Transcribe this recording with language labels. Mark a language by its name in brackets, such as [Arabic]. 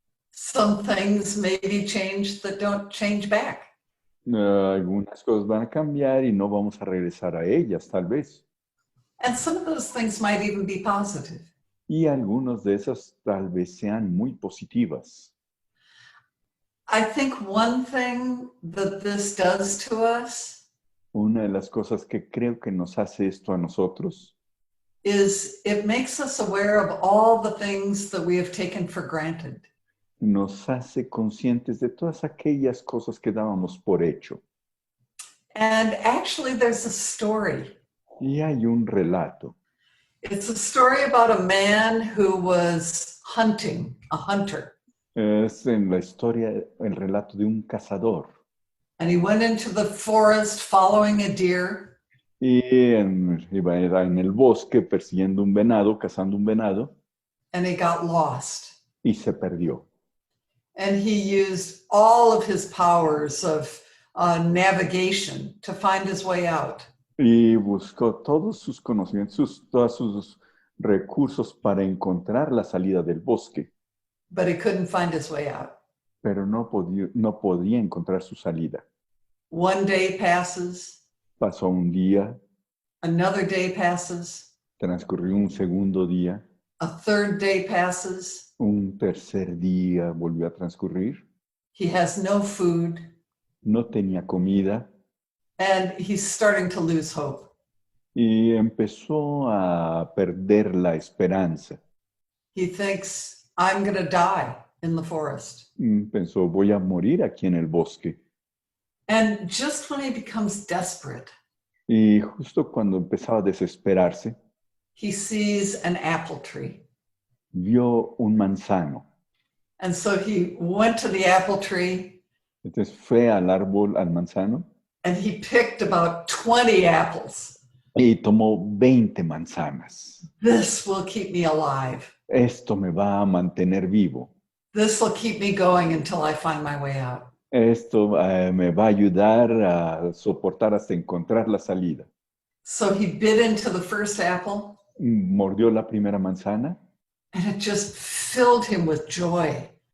[English] Some things may be changed that don't change back. [Spanish] Algunas cosas van a cambiar y no vamos a regresar a ellas, tal vez. [English] And some of those things might even be positive. [Spanish] Y algunas de esas tal vez sean muy positivas. [English] I think one thing that this does to us [Spanish] Una de las cosas que creo que nos hace esto a nosotros [English] is it makes us aware of all the things that we have taken for granted. [Spanish] nos hace conscientes de todas aquellas cosas que dábamos por hecho. [English] And actually there's a story. [Spanish] Y hay un relato. [English] It's a story about a man who was hunting, a hunter. [Spanish] Es en la historia, el relato de un cazador. [English] And he went into the forest following a deer. [Spanish] Y iba en el bosque persiguiendo un venado, cazando un venado. [English] And he got lost. [Spanish] Y se perdió. [English] And he used all of his powers of navigation to find his way out. [Spanish] Y buscó todos sus conocimientos, todos sus recursos para encontrar la salida del bosque. [English] but he couldn't find his way out. [Spanish] pero no podía encontrar su salida. [English] One day passes, [Spanish] Pasó un día, [English] another day passes, [Spanish] transcurrió un segundo día, [English] a third day passes. [Spanish] un tercer día volvió a transcurrir, [English] He has no food, [Spanish] no tenía comida [English] and he's starting to lose hope. [Spanish] y empezó a perder la esperanza. [English] He thinks, I'm going to die in the forest. [Spanish] Pensó, voy a morir aquí en el bosque. [English] And just when he becomes desperate, [Spanish] Y justo cuando empezaba a desesperarse, [English] he sees an apple tree. [Spanish] vio un manzano. [English] And so he went to the apple tree [Spanish] Entonces fue al árbol, al manzano, [English] and he picked about 20 apples. [Spanish] y tomó 20 manzanas. [English] This will keep me alive. [Spanish] Esto me va a mantener vivo. [English] This will keep me going until I find my way out. [Spanish] Esto me va a ayudar a soportar hasta encontrar la salida. [English] So he bit into the first apple [Spanish] Mordió la primera manzana. [English] and it just filled him with joy.